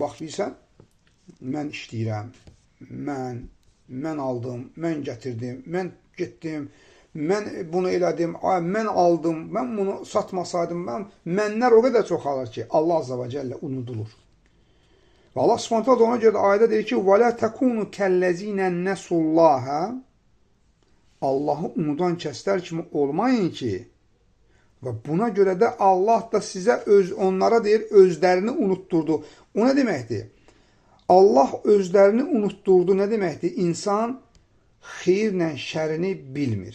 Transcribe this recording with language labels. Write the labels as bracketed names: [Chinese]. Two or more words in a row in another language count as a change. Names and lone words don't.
[Azerbaijani] Bax, bilsən, mən işləyirəm, mən aldım, mən gətirdim, mən getdim, mən bunu elədim, mən aldım, mən bunu satmasaydım, mənlər o qədər çox alır ki, Allah [Arabic] عز وجل [Azerbaijani] unudulur. Və Allah Subhanahu ona görə ayədə deyir ki, [Arabic] وَلَا تَكُونُ كَلَّذِينَ نَسُوا اللّٰهَ [Azerbaijani] Allahı unudan kəslər kimi olmayın ki, və buna görə də Allah da sizə onlara deyir, özlərini unutturdu. O nə deməkdir? Allah özlərini unutturdu nə deməkdir? İnsan xeyirlə şərini bilmir.